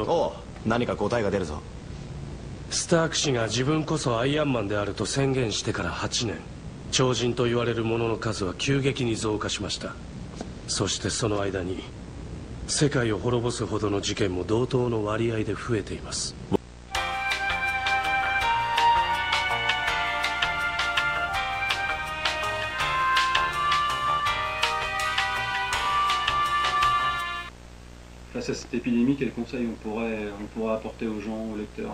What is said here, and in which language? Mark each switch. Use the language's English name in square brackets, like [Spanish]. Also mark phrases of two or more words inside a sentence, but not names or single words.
[Japanese] おう、何か答えが出るぞ。スターク氏が自分こそアイアンマンであると宣言してから8年、超人と言われる者の数は急激に増加しました。そしてその間に世界を滅ぼすほどの事件も同等の割合で増えています。 [French] Face à cette épidémie, quel conseil on pourrait apporter aux gens, aux lecteurs?